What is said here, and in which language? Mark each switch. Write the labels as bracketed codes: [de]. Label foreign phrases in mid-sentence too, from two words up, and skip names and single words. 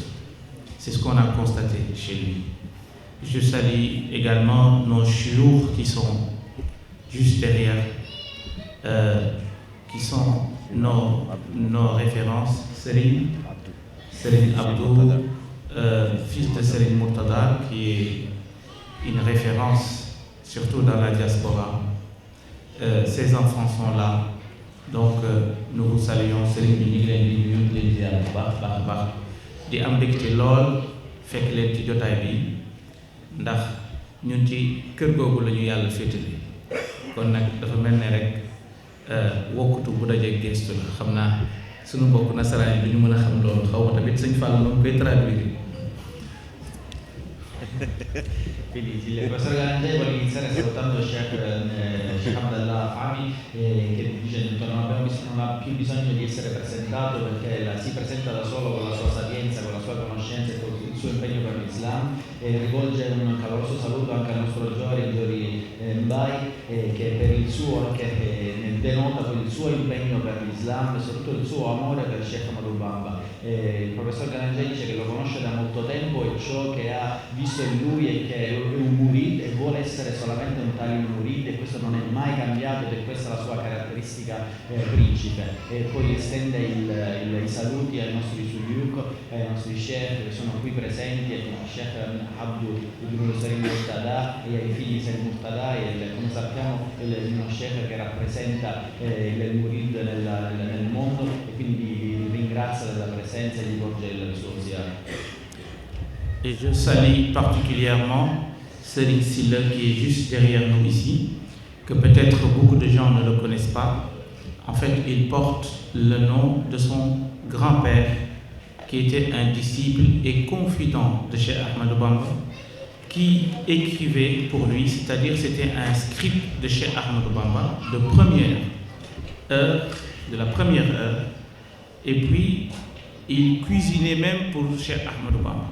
[fr] C'est ce qu'on a constaté chez lui. Je salue également nos chouyours qui sont juste derrière, qui sont nos références. Serigne Abdou, fils de Serigne Murtada, qui est une référence surtout dans la diaspora. Ses enfants sont là, donc nous vous saluons. [wo] Serigne bi ñu ngi leen di nuyu di leen ziar bu baax baax baax di am mbégte lool fekk leen ci jotaay bi ndax ñun ci kër googu la ñu yàlla féetale kon nag dafa mel ne rek wokkutu bu dajee gestu la xam naa suñu mbokk nasaraan yi du ñu mën a xam loolu xaw ma tamit sëñ Fall moom koy traduire. [it] Quindi il professor Galangiai vuole iniziare salutando Sheikh Abdallah Fahmi che dice che non ha più bisogno di essere presentato perché si presenta da solo con la sua sapienza, con la sua conoscenza e con il suo impegno per l'Islam, e rivolge un caloroso saluto anche al nostro Giori Mbai che per il suo che denota per il suo impegno per l'Islam e soprattutto il suo amore per Sheikh Ahmadou Bamba. Il professor Galangiai dice che lo conosce da molto tempo e ciò che ha visto in lui è che è un murid e vuole essere solamente un talib murid, e questo non è mai cambiato ed è questa la sua caratteristica principe. E poi estende i saluti ai nostri suyuk, ai nostri sheikh che sono qui presenti, e Sheikh Abdou Ibn Serigne Murtada e ai figli di Serigne Murtada, e come sappiamo uno sheikh che rappresenta il murid nel mondo, e quindi vi ringrazio della presenza e gli porge il suo ziar. [fr] Et je salue particulièrement Serigne Silla qui est juste derrière nous ici, que peut-être beaucoup de gens ne le connaissent pas. En fait, il porte le nom de son grand-père qui était un disciple et confident de Cheikh Ahmadou Bamba, qui écrivait pour lui, c'est-à-dire c'était un script de Cheikh Ahmadou Bamba de la première heure, et puis il cuisinait même pour Cheikh Ahmadou Bamba.